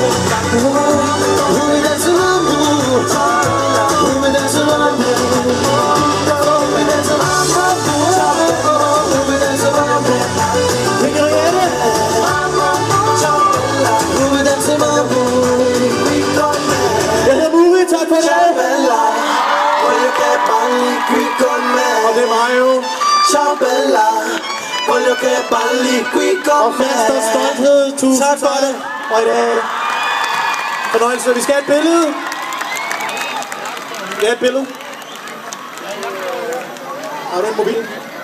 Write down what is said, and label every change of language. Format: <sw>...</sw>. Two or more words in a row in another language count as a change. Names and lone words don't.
<da>Hun vil danse mambo. Hun vil danse mambo. Hun vil danse mambo. Hun vil danse mambo. Henriette. Hun vil danse mambo. Jeg hedder Muri, tak for det.</da> <it>Voglio che balli qui con me.</it> <da>Og det er mig jo.</da> <it>Ciao bella, voglio che balli qui con</it> <da>Og</da> <it>me.</it> <da>fast og stolthed. Tusind tak for det. Og i dag. Fornøjelse. Vi skal have et billede. Ja, et billede. Har du en mobil?</da>